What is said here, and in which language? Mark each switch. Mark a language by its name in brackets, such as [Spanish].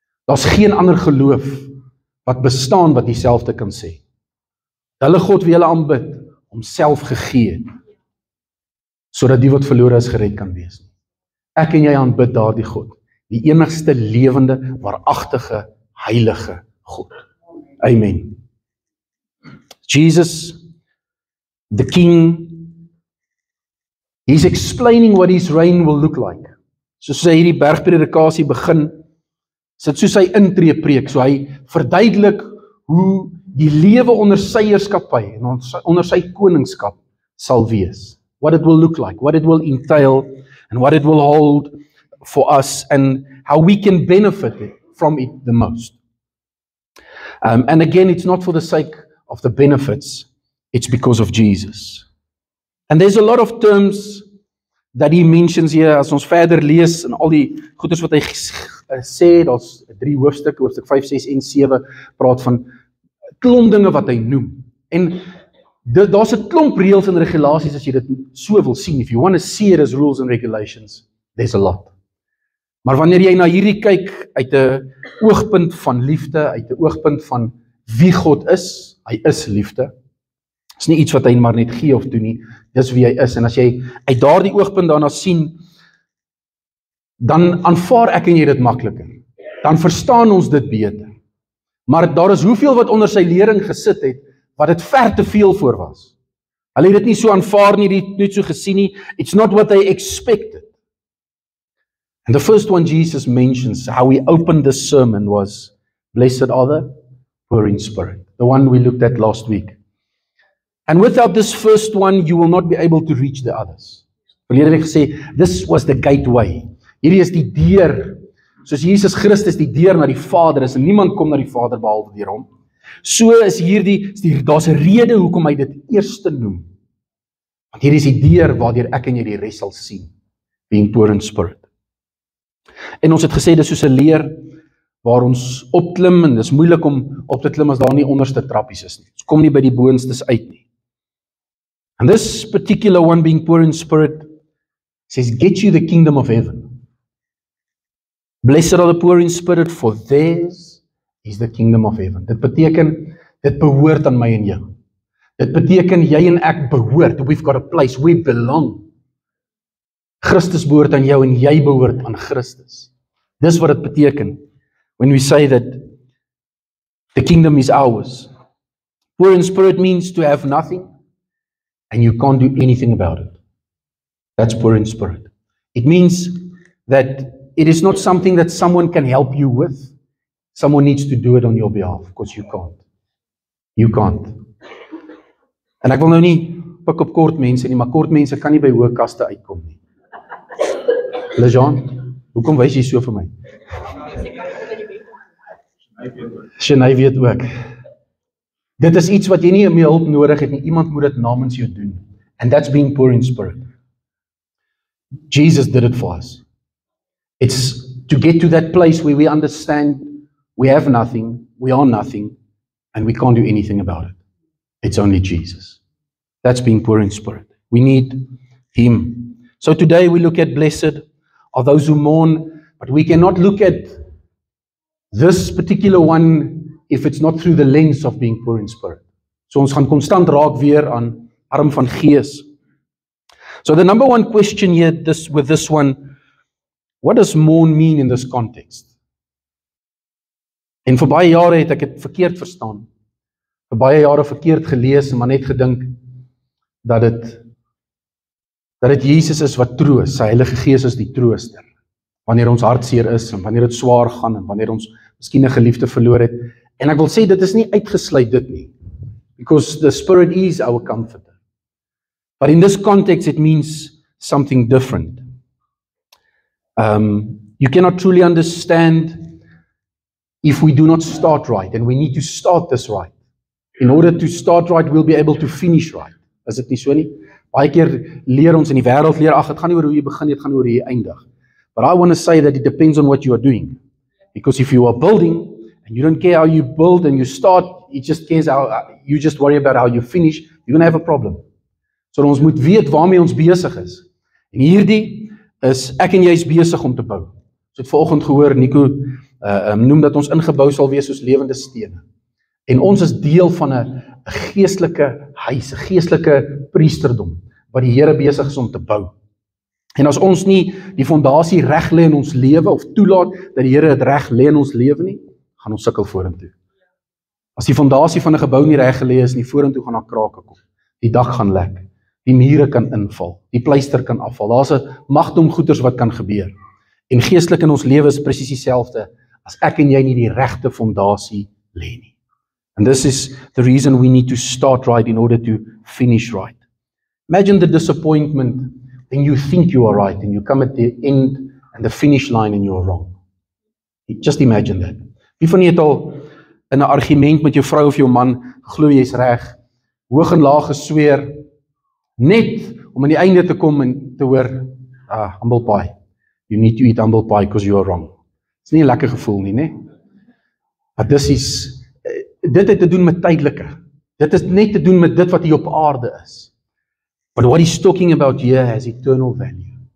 [Afrikaans] Daar's geen ander geloof wat bestaan wat dieselfde kan sê. Hulle God wie hulle aanbid, homself gegee het, sodat die wat verlore is gered kan wees. Ek en jy aanbid daardie God, die enigste lewende, waaragtige, heilige God. Amen. [English] Jesus, the King, he's explaining what his reign will look like. [Afrikaans] Soos hy hierdie bergpredikasie begin, sit soos hy intree preek, so hy verduidelik hoe die lewe onder sy heerskappy en onder sy koningskap sal wees. [English] What it will look like, what it will entail, and what it will hold for us, and how we can benefit from it the most. And again, it's not for the sake of the benefits, it's because of Jesus. And there's a lot of terms that he mentions here, [Afrikaans] as ons verder lees, en al die goeders wat hy sê, daar's 3 hoofstukke, hoofstuk 5, 6 en 7, praat van klomp dinge wat hy noem. En daar's 'n klomp reëls en regulasies as jy dit so wil sien. [English] If you want to see it as rules and regulations, there's a lot. [Afrikaans] Maar wanneer jy na hierdie kyk uit 'n oogpunt van liefde, uit 'n oogpunt van wie God is, hy is liefde. Dis nie iets wat hy maar net gee of doen nie, dis wie hy is. En as jy uit daardie oogpunt daarna sien, dan aanvaar ek en jy dit makliker. Dan verstaan ons dit beter. Maar daar is hoeveel wat onder sy lering gesit het, wat dit ver te veel voor was. Hulle het dit nie so aanvaar nie, nie so gesien nie. [English] It's not what they expected. And the first one Jesus mentions, how he opened this sermon, was, blessed are the poor in spirit. The one we looked at last week. And without this first one, you will not be able to reach the others. [Afrikaans] Verlede week gesê, [English] this was the gateway. [Afrikaans] Hierdie is die deur. Soos Jesus Christus die deur na die Vader is, en niemand kom na die Vader behalwe deur hom. So is daar's 'n rede hoekom hy dit eerste noem. Want hier is die deur waardeur ek en jy die res sal sien, [English] being poor in spirit. [Afrikaans] En ons het gesê dis soos 'n leer waar ons opklim, en dis moeilik om op te klim as daar nie onderste trappies is nie. Ons kom nie by die boonstes uit nie. [English] And this particular one, being poor in spirit, says, get you the kingdom of heaven. Blessed are the poor in spirit, for theirs is the kingdom of heaven. [Afrikaans] Dit beteken, dit behoort aan my en jou. Dit beteken, jy en ek behoort. [English] We've got a place, we belong. [Afrikaans] Christus behoort aan jou en jy behoort aan Christus. Dis wat dit beteken, [English] when we say that the kingdom is ours. Poor in spirit means to have nothing, and you can't do anything about it. That's poor in spirit. It means that it is not something that someone can help you with. Someone needs to do it on your behalf, because you can't. You can't. [Afrikaans] En ek wil nou nie pik op kort mense nie, maar kort mense kan nie by hoë kaste uitkom nie. Lejean, hoekom wys jy so vir my? Sjenay weet ook. Dit is iets wat jy nie meer hulp nodig het nie. Iemand moet dit namens jou doen. [English] And that's being poor in spirit. Jesus did it for us. It's to get to that place where we understand we have nothing, we are nothing, and we can't do anything about it. It's only Jesus. That's being poor in spirit. We need Him. So today we look at blessed are those who mourn, but we cannot look at this particular one if it's not through the lens of being poor in spirit. [Afrikaans] So ons gaan konstant raak weer aan arm van gees. [English] So the number one question here with this one, what does mourn mean in this context? [Afrikaans] En vir baie jare het ek dit verkeerd verstaan. Vir baie jare verkeerd gelees en maar net gedink dat dit Jesus is wat troos, sy Heilige Gees is die trooster. Wanneer ons hartseer is en wanneer dit swaar gaan en wanneer ons miskien 'n geliefde verloor het. En ek wil sê dit is nie uitgesluit dit nie. [English] Because the Spirit is our comforter. But in this context it means something different. You cannot truly understand if we do not start right, and we need to start this right. In order to start right, we'll be able to finish right. [Afrikaans] Is dit nie so nie? Baie keer leer ons in die wêreld leer, ag, dit gaan nie oor hoe jy begin, dit gaan oor hoe jy eindig. [English] But I want to say that it depends on what you are doing. Because if you are building, and you don't care how you build and you start, you just worry about how you finish, you're going to have a problem. [Afrikaans] So ons moet weet waarmee ons besig is. En hierdie is ek en jy is besig om te bou. So het vanoggend gehoor, Nico noem dat ons ingebou sal wees soos lewende stene. En ons is deel van 'n geestelike huis, 'n geestelike priesterdom, wat die Here besig is om te bou. En as ons nie die fondasie reg lê in ons lewe, of toelaat dat die Here dit reg lê in ons lewe nie, gaan ons sukkel vorentoe. As die fondasie van 'n gebou nie reg gelê is nie, vorentoe gaan daar krake kom. Die dak gaan lek, die mure kan inval, die pleister kan afval. Daar's 'n magdom goeters wat kan gebeur. En geestelik in ons lewe is presies dieselfde as ek en jy nie die regte fondasie lê nie. [English] And this is the reason we need to start right in order to finish right. Imagine the disappointment when you think you are right and you come at the end and the finish line and you are wrong. Just imagine that. [Afrikaans] Wie van julle het al in 'n argument met jou vrou of jou man geglo jy's reg, hoog en laag gesweer, net om aan die einde te kom en te hoor, [English] humble pie. You need to eat humble pie because you are wrong. [Afrikaans] Dit is nie 'n lekker gevoel nie, né? Maar dit het te doen met tydelike. Dit is net te doen met dit wat hier op aarde is. [English] But what he's talking about here has eternal value.